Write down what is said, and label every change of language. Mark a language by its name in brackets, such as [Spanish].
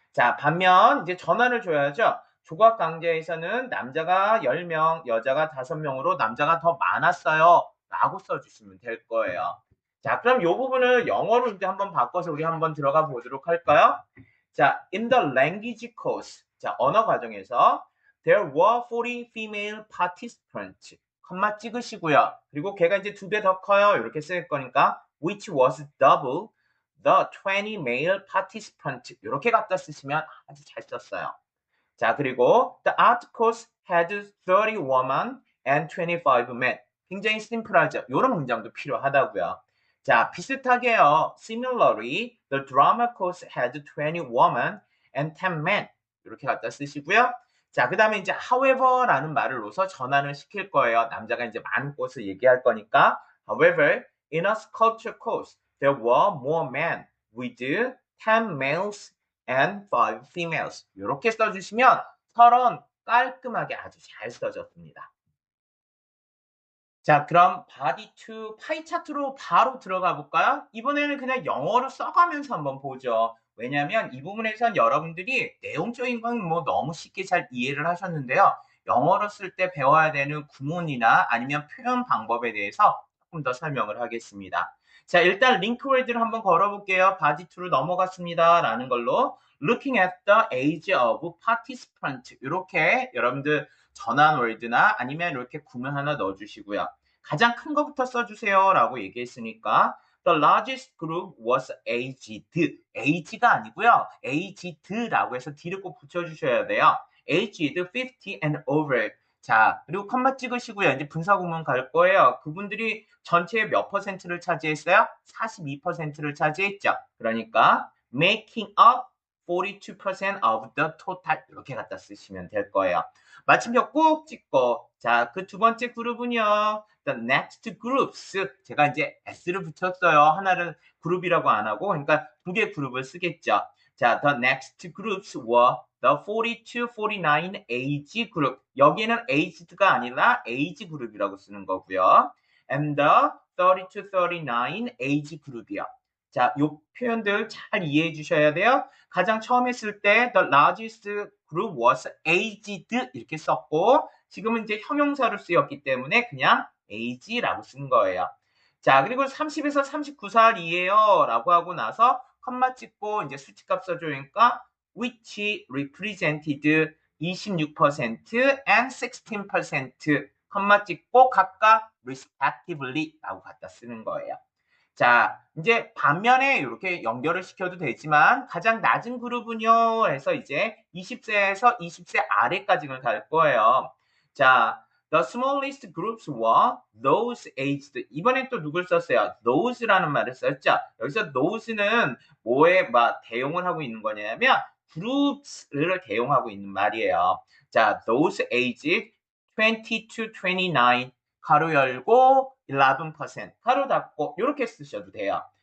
[Korean] 자, 반면 이제 전환을 줘야죠. 조각 강좌에서는 남자가 10명, 여자가 5명으로 남자가 더 많았어요. 라고 써주시면 될 거예요. 자, 그럼 이 부분을 영어로 이제 한번 바꿔서 우리 한번 들어가 보도록 할까요? [English] 자, in the language course. 자, [Korean] 언어 과정에서 [English] there were 40 female participants. [Korean] 컴마 찍으시고요. 그리고 걔가 이제 2배 더 커요. 이렇게 쓸 거니까 [English] which was double the 20 male participants. [Korean] 이렇게 갖다 쓰시면 아주 잘 썼어요. [English] 자, 그리고 the art course had 30 women and 25 men. [Korean] 굉장히 심플하죠. 이런 문장도 필요하다고요. 자, 비슷하게요. [English] Similarly, the drama course had 20 women and 10 men. [Korean] 이렇게 갖다 쓰시고요. 자, 그 다음에 이제 however라는 말을 넣어서 전환을 시킬 거예요. 남자가 이제 많은 것을 얘기할 거니까. [English] However, in a sculpture course, there were more men with 10 males and 5 females. [Korean] 이렇게 써주시면 서론 깔끔하게 아주 잘 써졌습니다. 자, 그럼 body 2 파이 차트로 바로 들어가 볼까요? 이번에는 그냥 영어로 써가면서 한번 보죠. 왜냐하면 이 부분에선 여러분들이 내용적인 건 뭐 너무 쉽게 잘 이해를 하셨는데요. 영어로 쓸 때 배워야 되는 구문이나 아니면 표현 방법에 대해서 조금 더 설명을 하겠습니다. 자, 일단 링크 월드를 한번 걸어볼게요. body 2로 넘어갔습니다. 라는 걸로 [English] looking at the age of participant. [Korean] 이렇게 여러분들 전환 월드나 아니면 이렇게 구문 하나 넣어주시고요. 가장 큰 거부터 써주세요 라고 얘기했으니까 [English] The largest group was aged. [Korean] age가 아니고요. aged라고 해서 D를 꼭 붙여주셔야 돼요. [English] aged 50 and over. [Korean] 자, 그리고 컴마 찍으시고요. 이제 분사 구문 갈 거예요. 그분들이 전체의 몇 퍼센트를 차지했어요? 42%를 차지했죠. 그러니까 [English] making up 42% of the total. [Korean] 이렇게 갖다 쓰시면 될 거예요. 마침표 꼭 찍고, 자, 그 두 번째 그룹은요. [English] The next groups. [Korean] 제가 이제 S를 붙였어요. 하나를 그룹이라고 안 하고, 그러니까 두 개 그룹을 쓰겠죠. [English] 자, the next groups were the 42, 49 age group. [Korean] 여기에는 aged가 아니라 age 그룹이라고 쓰는 거고요. [English] And the 32, 39 age group이요. [Korean] 자, 요 표현들 잘 이해해 주셔야 돼요. 가장 처음 했을 때 [English] the largest group was aged [Korean] 이렇게 썼고 지금은 이제 형용사로 쓰였기 때문에 그냥 age라고 쓴 거예요. 자, 그리고 30에서 39살이에요 라고 하고 나서 컴마 찍고 이제 수치값 써주니까 [English] which represented 26% and 16% [Korean] 컴마 찍고 각각 respectively 라고 갖다 쓰는 거예요. 자, 이제 반면에 이렇게 연결을 시켜도 되지만 가장 낮은 그룹은요 해서 이제 20세에서 20세 아래까지는 갈 거예요. [English] 자, the smallest groups were those aged. [Korean] 이번엔 또 누굴 썼어요? those라는 말을 썼죠. 여기서 those는 뭐에 대용을 하고 있는 거냐면 groups를 대용하고 있는 말이에요. 자, [English] those aged 20 to 29 [Korean] 가로 열고 11% 가로 닫고 이렇게 쓰셔도 돼요.